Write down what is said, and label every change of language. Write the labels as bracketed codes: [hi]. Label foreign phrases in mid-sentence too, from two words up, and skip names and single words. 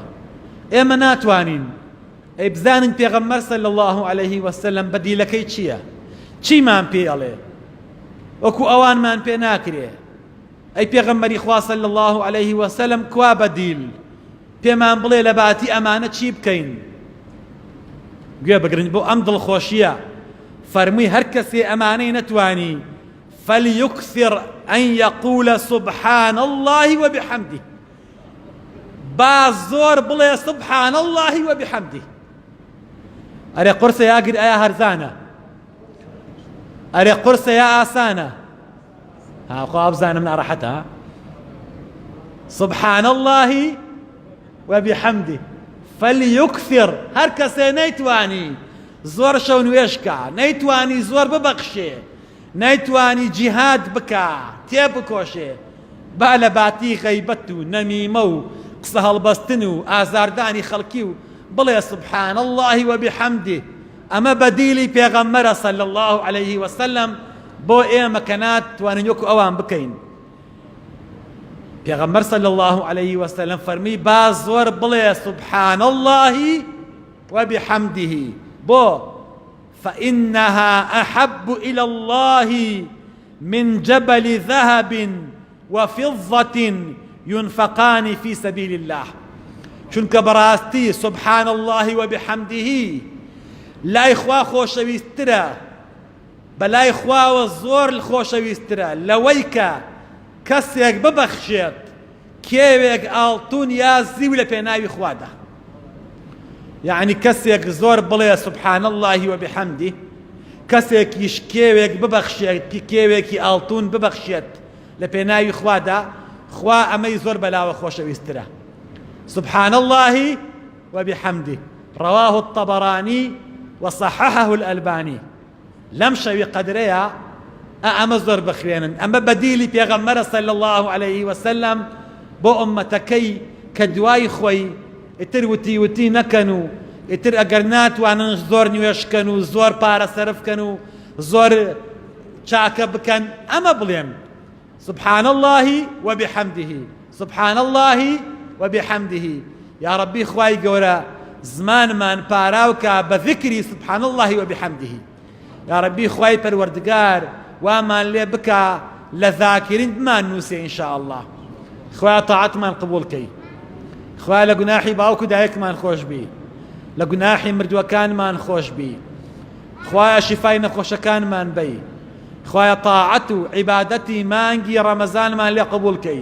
[ckb] ئێمە ناتوانین ئەی بزانین پێغەمبەر [ar] صلی الله عليه وسلم [ckb] بەدیلەکەی چییە چیمان پێ ئەڵێ وەکو ئەوانمان پێ ناکرێ. ئەی پێغەمبەری خوا [ar] صلی الله عليه وسلم [ckb] کوا بەدیل پێمان بڵێ لە باتی ئەمانە چی بکەین. گوێ بگرن بۆ ئەم دڵخۆشیە فەرمووی هەر کەسێ ئەمانەی نەتوانی [ar] فليكثر أن يقول سبحان الله وبحمده [ckb] با زۆر بڵێ [ar] سبحان الله وبحمده. [ckb] ئەرێ قورسە یاگر ئایا هەرزانە ئەرێ قورسە یا ئاسانە خوا بزانم ناڕەحەتە [ar] سبحان الله وبحمده فليكثر [ckb] هەر کەسێ نەیتوانی زۆر شەو نوێژکە نەیتوانی زۆر ببەخشێ نەیتوانی جیهاد بکە تێبکۆشێ با لە باتی غەیبەت و نەمیمە و قسە هەڵبەستن و ئازاردانی خەڵکی و بڵێ [ar] سبحان الله وبحمده. [ckb] ئەمە بەدیلی پێغەمبەرە [ar] صلی الله عليه وسلم [ckb] بۆ ئێمە کە ناتوانین وەکو ئەوان بکەین. پێغەمبەر [ar] صلی الله عليه وسلم [ckb] فەرمی با زۆر بڵێ [ar] سبحان الله وبحمده [ckb] بۆ [ar] فإنها أحب إلى الله من جبل ذهب وفضة ينفقان في سبيل الله. [ckb] چونکە بەڕاستی [ar] سبحان الله وبحمده [ckb] لای خوا خۆشەویستترە بەلای خواوە زۆر خۆشەویستترە لەوەی کە کەسێک ببەخشێت کێوێک ئاڵتون یا زیو لە پێناوی خوادا. یعنی کەسێک زۆر بڵێ [ar] سبحان الله وبحمده [ckb] کەسێکیش کێوێک ببەخشێت کێوێکی ئاڵتون ببەخشێت لە پێناوی خوادا خوا ئەمەی زۆر بەلاوە خۆشەویستترە. [ar] سبحان الله وبحمده رواه الطبراني وصححه الألباني. لم شوي قدريا [ckb] ئەمە زۆر بخوێنن ئەمە بەدیلی پێغەمبەرە [ar] صلی الله عليه وسلم [ckb] بۆ ئومەتەکەی کە دوای خۆی ئیتر وتی نەکەن و ئیتر ئەگەر ناتوانن زۆر نوێشکەن و زۆر پارە سەرفکەن و زۆر چاکە بکەن ئەمە بڵێن [ar] سبحان الله وبحمده سبحان الله وبحمده. یا ربی [ckb] خوای گەورە زمانمان پاراوکە بە ذکری [ar] سبحان الله وبحمده. یا ربی [ckb] خوای پەروەردگار وامان لێ بکە لە ذاکرین بمان نووسێ [ar] ئینشاء الله. [ckb] خوای تاعەتمان قبوڵ کەی خوای لە گوناحی باوک و دایکمان خۆش بی لە گوناحی مردووەکانمان خۆش بی خوای شیفای نەخۆشەکانمان بی خوای تاعەت و عیبادەتی مانگی ڕەمەزانمان لێ قبوڵ کەی.